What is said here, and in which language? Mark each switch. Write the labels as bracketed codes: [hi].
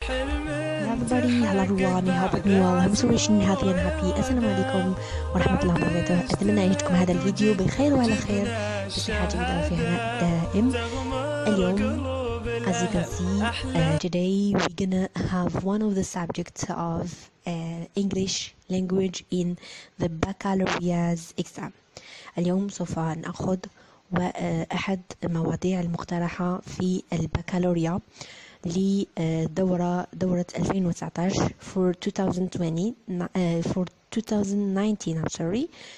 [en] everybody, hello everyone, I hope you're doing well. I'm so wishing healthy and happy. [ar] السلام عليكم ورحمة الله وبركاته. أتمنى أن يجدكم هذا الفيديو بخير وعلى خير بصحة جيدة وفي هناء دائم. [en] اليوم as you can see today we're gonna have one of the subjects of English language in the baccalaureate exam. [ar] اليوم سوف نأخذ أحد المواضيع المقترحة في البكالوريا لدورة 2019 [en] for 2020 for 2019 I'm sorry.